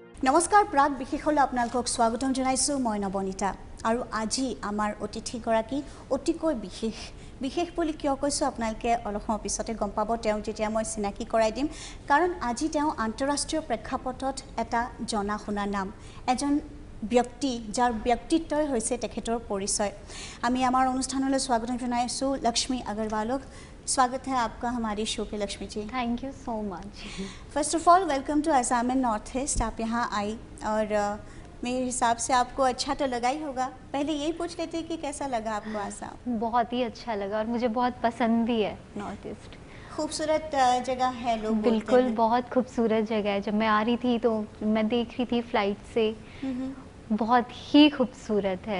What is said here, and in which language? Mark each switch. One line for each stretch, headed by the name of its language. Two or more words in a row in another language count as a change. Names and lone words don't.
Assamese: নমস্কাৰ প্ৰাগ বিশেষলৈ আপোনালোকক স্বাগতম জনাইছোঁ মই নবনীতা আৰু আজি আমাৰ অতিথিগৰাকী অতিকৈ বিশেষ বুলি কিয় কৈছোঁ আপোনালোকে অলপ সময় পিছতে গম পাব তেওঁ যেতিয়া মই চিনাকি কৰাই দিম কাৰণ আজি তেওঁ আন্তঃৰাষ্ট্ৰীয় প্ৰেক্ষাপটত এটা জনাশুনা নাম এজন ব্যক্তি যাৰ ব্যক্তিত্বই হৈছে তেখেতৰ পৰিচয় আমি আমাৰ অনুষ্ঠানলৈ স্বাগতম জনাইছোঁ লক্ষ্মী আগৰৱালক
Hindi: स्वागत है आपका हमारे शो पे लक्ष्मी जी।
English: Thank you so much. First of all welcome to Assam and North East.
Hindi: आप यहाँ आई और मेरे हिसाब से आपको अच्छा तो लगा ही होगा। पहले यही पूछ लेते कि कैसा लगा आपको आसाम? बहुत ही अच्छा लगा और मुझे बहुत पसंद भी है नॉर्थ ईस्ट। खूबसूरत जगह है लोग बिल्कुल बहुत खूबसूरत जगह है। जब मैं आ रही थी तो मैं देख रही थी फ्लाइट से, बहुत ही खूबसूरत है।